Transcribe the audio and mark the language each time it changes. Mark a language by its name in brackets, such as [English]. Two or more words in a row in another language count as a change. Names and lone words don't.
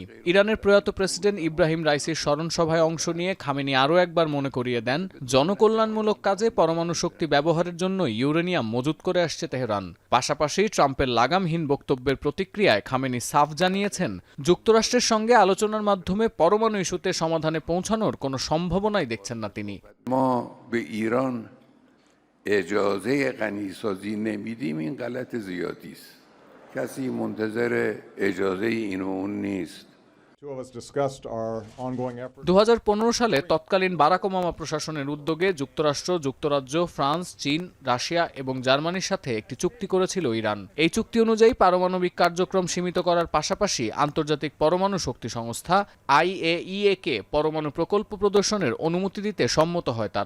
[Bangla] ইরানের প্রয়াত প্রেসিডেন্ট ইব্রাহিম রাইসির স্মরণ সভায় অংশ নিয়ে খামেনি আরও একবার মনে করিয়ে দেন, জনকল্যাণমূলক কাজে পরমাণু শক্তি ব্যবহারের জন্য ইউরেনিয়াম মজুত করে আসছে তেহরান। পাশাপাশি ট্রাম্পের লাগামহীন বক্তব্যের প্রতিক্রিয়ায় খামেনি সাফ জানিয়েছেন, যুক্তরাষ্ট্রের সঙ্গে আলোচনার মাধ্যমে পরমাণু ইস্যুতে সমাধানে পৌঁছানোর কোনো সম্ভাবনাই দেখছেন না তিনি। [Persian] اجازه غنیسازی نمیدیم، این غلط زیادی است. کسی منتظر اجازه این و اون نیست. [Bangla] 2015 সালে তৎকালীন বারাক ওবামা প্রশাসনের উদ্যোগে যুক্তরাষ্ট্র, যুক্তরাজ্য, ফ্রান্স, চীন, রাশিয়া এবং জার্মানির সাথে একটি চুক্তি করেছিল ইরান। এই চুক্তি অনুযায়ী পারমাণবিক কার্যক্রম সীমিত করার পাশাপাশি আন্তর্জাতিক পরমাণু শক্তি সংস্থা IAEA কে পরমাণু প্রকল্প প্রদর্শনের অনুমতি দিতে সম্মত হয় তারা।